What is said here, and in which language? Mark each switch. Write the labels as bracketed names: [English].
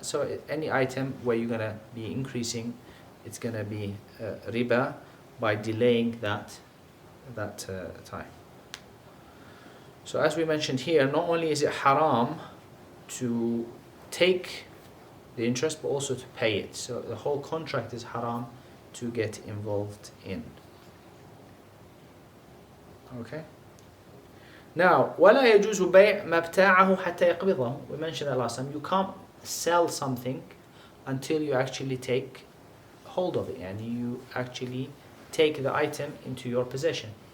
[English] So any item where you're gonna be increasing, it's gonna be riba by delaying that time. So as we mentioned here, not only is it haram to take the interest, but also to pay it. So the whole contract is haram to get involved in. Okay. [Arabic] Now, ولا يجوز بيع ما ابتاعه حتى يقبضه. [English] We mentioned that last time. You can't sell something until you actually take hold of it, and you actually take the item into your possession.